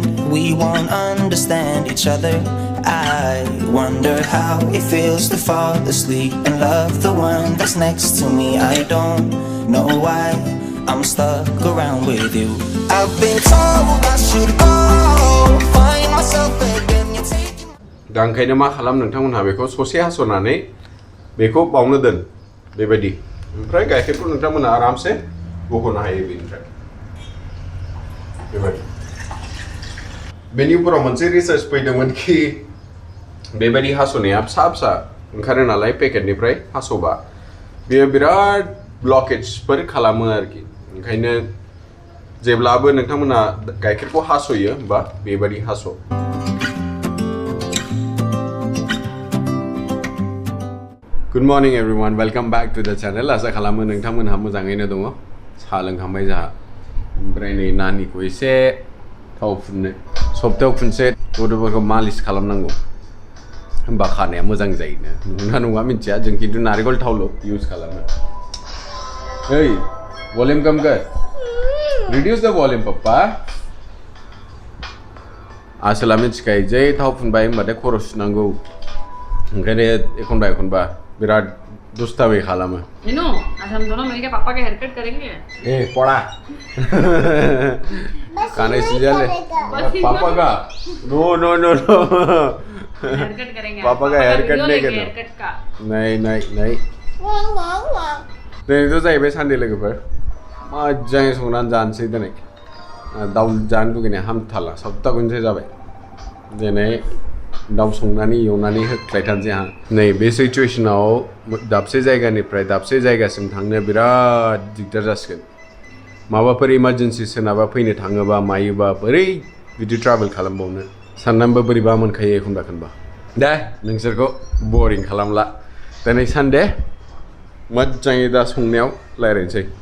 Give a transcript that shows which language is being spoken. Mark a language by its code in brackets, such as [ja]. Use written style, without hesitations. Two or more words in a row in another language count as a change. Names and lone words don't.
[en] We won't understand each other. I wonder how it feels to fall asleep and love the one that's next to me. I don't know why I'm stuck around with you. I've been told I should go find myself again. You're taking [brx] दा ओंखायनो मा खालाम नोंथांमोनहा बेखौ ससे हास'नानै बेखौ बावनो दोन बेबायदि ओमफ्राय गाइखेरखौ नोंथांमोनहा आरामसे बख'नो हायो बेनिफ्राय बेबायदि बेनि उनाव मोनसे रिसार्च फैदोंमोन कि बेबायदि हास'नाया फिसा फिसा ओंखारो नालाय पेकेटनिफ्राय हास'बा बेयो बिराद ब्लकेजफोर खालामो आरोखि ओंखायनो जेब्लाबो नोंथांमोनहा गाइखेरखौ हास'यो होमबा बेबायदि हास' [en] Good morning everyone, welcome back to the channel. [brx] आसा खालामो नोंथांमोनहा मोजाङैनो दङ साहा लोंखांबाय जाहा ओमफ्राय नै नानिखौ एसे थाव फुननो सप्तायाव खनसे गथ'फोरखौ मालिस खालामनांगौ होमबा खानाया मोजां जायोनो नंगौना नङा मिन्थिया जों खिन्थु नारिखल थावल' इउज खालामो [hi] ओइ वॉल्यूम कम कर [en] reduce the volume [brx] पप्पा आसोला मिथिखायो जै थाव फुनबाय होनबाथाय खर' सुनांगौ ओंखायनो एखनबा बिराद दुस्तामी खालामो [hi] इनो आज हम दोनों मिलके पापा के [en] hair cut [hi] करेंगे ए पड़ा खाने से ले पापा का नो [en] hair cut करेंगे [hi] पापा का [en] hair cut [hi] नहीं करना [en] hair cut का [brx] नहीं दिनै थ' जाहैबाय सानडे लोगोफोर मोजाङै संनानै जानोसै दिनै दाउ जानो लुगैनाया हामथारला सप्ता खनसे जाबाय दिनै दाउ संनानै एवनानै होख्लायथारनोसै आं नै बे सिचुवेसनाव दाबसे जायगानिफ्राय दाबसे जायगासिम थांनो बिराद दिगदार जासिगोन माबाफोर इमारजेन्सि सोरनाबा फैनो थाङोबा मायोबा बोरै बिदि ट्राभेल खालामबावनो साननानैबो बोरैबा मोनखायो एखनबा दे नोंसोरखौ बरिं खालामला दिनै सानडे मोजाङै दा संनायाव रायज्लायनोसै